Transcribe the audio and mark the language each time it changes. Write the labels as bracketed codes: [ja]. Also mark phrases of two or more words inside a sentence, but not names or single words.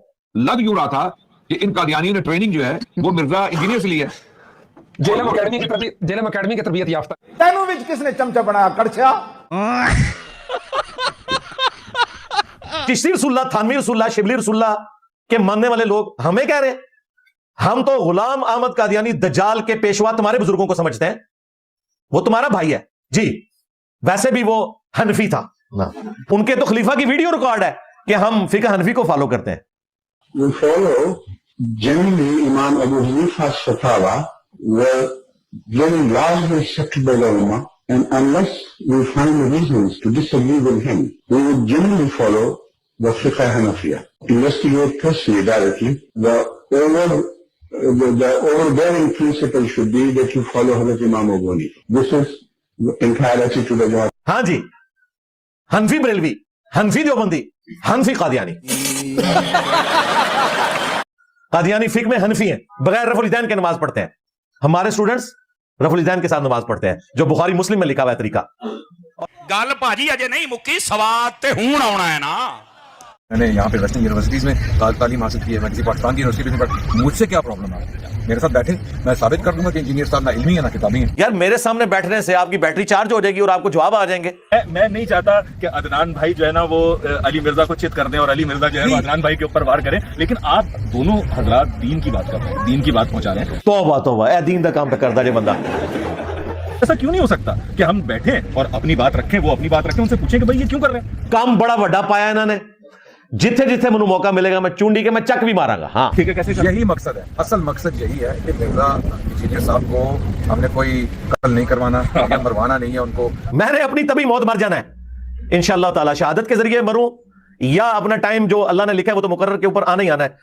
[ur] لگ یوں رہا تھا کہ ان قادیانیوں نے ٹریننگ جو ہے وہ مرزا انجینئر سے لی ہے. جہلم اکیڈمی کی تربیت یافتہ [pa] تینوں وچ کسنے چمچہ بنایا کڑچھا? [ur] چشتی رسول اللہ تھانوی رسول اللہ شبلی رسول اللہ کے ماننے والے لوگ ہمیں کہہ رہے ہیں ہم تو غلام احمد قادیانی دجال کے پیشوا تمہارے بزرگوں کو سمجھتے ہیں, وہ تمہارا بھائی ہے جی, ویسے بھی وہ حنفی تھا, ان کے تو خلیفہ کی ویڈیو ریکارڈ ہے کہ ہم فقہ حنفی کو فالو کرتے ہیں. [en] We follow generally Imam Abu Hanifa's fatwa were very largely accepted by the ulama, and unless we find reasons to disagree with him, we would generally follow the fiqh Hanafiya. Investigate personally directly. The overbearing principle should be that you follow Hazrat Imam Abu Hanifa. This is entirely to the Jamaat. [ur] ہاں جی, حنفی بریلوی, حنفی دیوبندی, حنفی قادیانی. قادیانی فقہ میں حنفی ہیں, بغیر رفع الیدین کے نماز پڑھتے ہیں. ہمارے اسٹوڈنٹس رفع الیدین کے ساتھ نماز پڑھتے ہیں, جو بخاری مسلم میں لکھا ہوا ہے طریقہ. [pa] گل بھاجی اجے نہیں مکی, سواد تے ہون آنا ہے نا. [ur] میں نے یہاں پہ [en] western universities [ur] میں تعلیم حاصل کی ہے, میں کسی پاکستان کی یونیورسٹی میں پڑھا, مجھ سے کیا پرابلم ہے؟ میرے ساتھ بیٹھے, میں ثابت کر دوں گا کہ انجینئر صاحب نہ علمی ہے نہ کتابی ہیں. یار میرے سامنے بیٹھنے سے آپ کی [en] battery charge [ur] ہو جائے گی اور آپ کو جواب آ جائیں گے. میں نہیں چاہتا کہ عدنان بھائی جو ہے نا وہ علی مرزا کو چت کر دیں اور علی مرزا جو ہے وہ عدنان بھائی کے اوپر وار کریں, لیکن آپ دونوں حضرات دین کی بات کر رہے ہیں, دین کی بات پہنچا رہے ہیں. [pa] توبہ توبہ, اے دین دا کام پہ کردا جے بندہ. [ur] ایسا کیوں نہیں ہو سکتا کہ ہم بیٹھیں اور اپنی بات رکھیں, وہ اپنی بات رکھیں, ان سے پوچھیں کہ بھائی یہ کیوں کر رہے ہیں. کام بڑا بڑا پایا انہوں نے, [pa] جتھے جتھے منو موقع ملے گا میں چونڈی کے میں چک بھی مارا گا. [ur] ہاں ٹھیک ہے, کیسے یہی مقصد ہے, اصل مقصد یہی ہے کہ مرزا انجینئر صاحب کو ہم نے کوئی قتل نہیں کروانا یا مروانا نہیں ہے ان کو. میں نے اپنی تبھی موت مر جانا ہے [ar] انشاءاللہ تعالی, [ur] شہادت کے ذریعے مروں یا اپنا ٹائم جو اللہ نے لکھا ہے وہ تو مقرر کے اوپر آنا ہی آنا ہے.